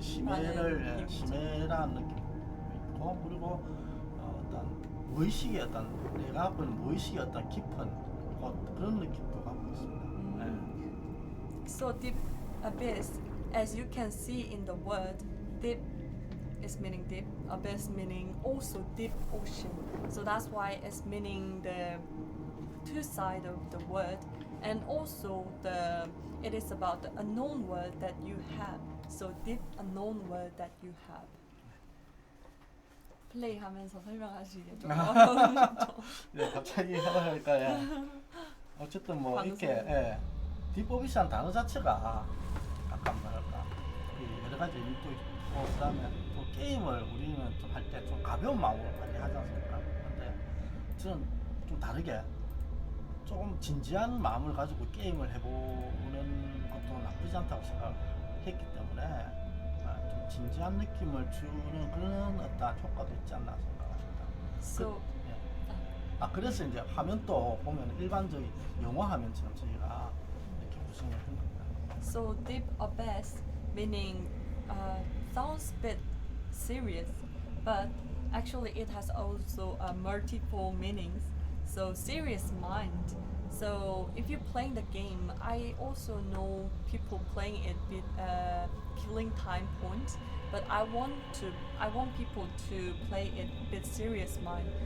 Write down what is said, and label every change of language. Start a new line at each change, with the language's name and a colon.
Korean: 심해라는 느낌이 있고 그리고 어떤 무의식의 어떤 내가 갖고 있는 무의식의 어떤 깊은 그런 느낌도 갖고 있습니다.
English: So deep abyss, as you can see in the word, deep is meaning deep, abyss meaning also deep ocean. So that's why it's meaning the two sides of the word, and also it is about the unknown word that you have. So deep unknown word that you have.
Korean: 플레이하면서 설명하시게 좀 어려우시죠? 네, 갑자기 하다보니까 어쨌든 뭐 방송. 이렇게 딥어비스한 단어 자체가 약간 뭐랄까 여러 가지 의미도 있고 그다음에 또 게임을 우리는 좀 할 때 좀 가벼운 마음으로 많이 하지 않습니까? 근데 저는 좀 다르게 조금 진지한 마음을 가지고 게임을 해보는 것도 나쁘지 않다고 생각했기 때문에 좀 진지한 느낌을 주는 그런 어떤 효과도 있지 않나 생각합니다.
English: So
Korean: 그래서 이제 화면도 보면 일반적인 영화 화면처럼 저희가 이렇게 구성을 한 겁니다.
English: So deep abyss meaning sounds a bit serious, but actually it has also multiple meanings. So serious mind. So if you're playing the game, I also know people playing it with killing time points, but I want people to play it with serious mind.